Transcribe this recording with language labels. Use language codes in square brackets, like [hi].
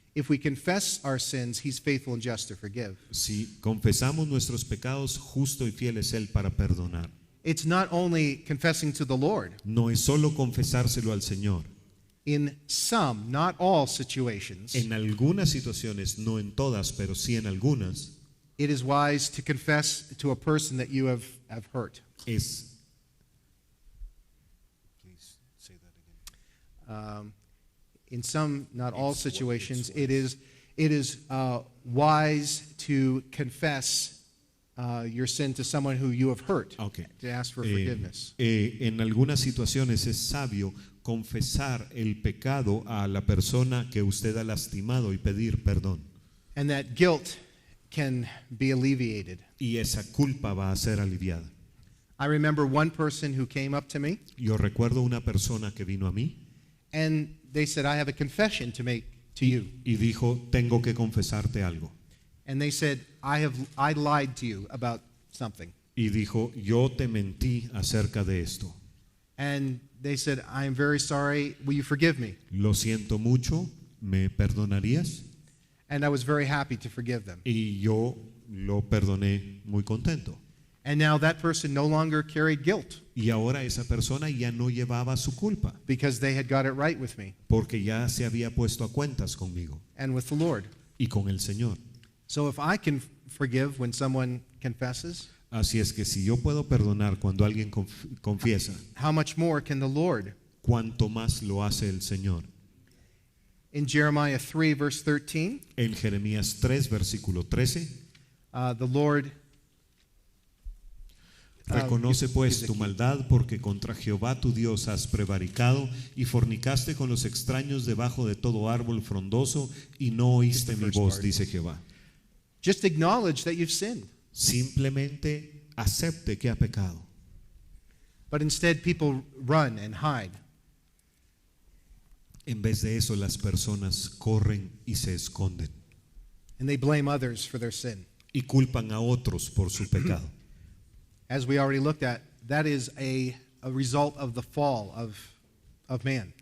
[en] If we confess our sins, he's faithful and just to forgive. [es] Si confesamos nuestros pecados, justo y fiel es Él para perdonar. [en] It's not only confessing to the Lord. [es] No es solo confesárselo al Señor. [en] In some, not all situations, [es] En algunas situaciones, no en todas, pero sí en algunas, [en] it is wise to confess to a person that you have hurt. [es] es [en] In some, not all situations, it is wise to confess your sin to someone who you have hurt, Okay. to ask for forgiveness. [es] En algunas situaciones es sabio confesar el pecado a la persona que usted ha lastimado y pedir perdón. [en] And that guilt can be alleviated. [es] Y esa culpa va a ser aliviada. [en] I remember one person who came up to me [es] Yo recuerdo una persona que vino a mí [en] and they said, I have a confession to make to you. [es] y dijo, tengo que confesarte algo. [en] And they said, I lied to you about something. [es] Y dijo, yo te mentí acerca de esto. [en] And they said, I am very sorry. Will you forgive me? [es] Lo siento mucho, ¿me perdonarías? [en] And I was very happy to forgive them. [es] Y yo lo perdoné muy contento. [en] And now that person no longer carried guilt [es] Y ahora esa persona ya no llevaba su culpa, [en] because they had got it right with me [es] porque ya se había puesto a cuentas conmigo [en] and with the Lord. [es] y con el Señor. [en] So if I can forgive when someone confesses, [es] Así es que si yo puedo perdonar cuando alguien confiesa, [en] how much more can the Lord? [es] ¿cuánto más lo hace el Señor? [en] In Jeremiah 3, verse 13, [es] En Jeremías 3, versículo 13, [en] the Lord [es] reconoce pues dice tu aquí, maldad porque contra Jehová tu Dios has prevaricado y fornicaste con los extraños debajo de todo árbol frondoso y no oíste mi voz, dice Jehová. [en] just acknowledge that you've sinned. [es] Simplemente acepte que ha pecado. [en] But instead, people run and hide. [es] En vez de eso, las personas corren y se esconden [en] And they blame others for their sin. [es] y culpan a otros por su pecado. [en] As we already looked at, that is a result of the fall of man.